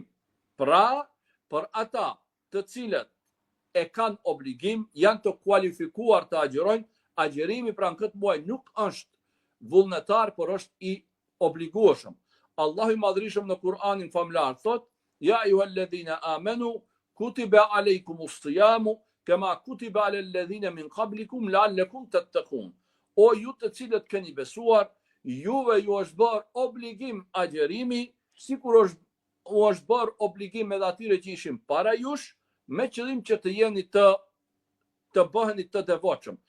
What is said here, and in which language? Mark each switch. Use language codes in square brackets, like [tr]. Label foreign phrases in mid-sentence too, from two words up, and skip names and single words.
[sq] Pra, për ata të cilët e kanë obligim, janë të kualifikuar të agjerojnë, agjerimi pra në këtë muaj nuk është vullnetar, por është i obligueshëm. Allahu i madhrishëm në Kur'anin famlar thot: [ar] يا أيها الذين آمنوا كتب عليكم الصيام كما كتب على الذين من قبلكم لعلكم تتقون. [sq] O ju të cilët keni besuar, juve ju është bërë obligim agjerimi, sikur është bërë obligim edhe atyre që ishin para jush, me qëllim që të jeni të bëheni të devotshëm.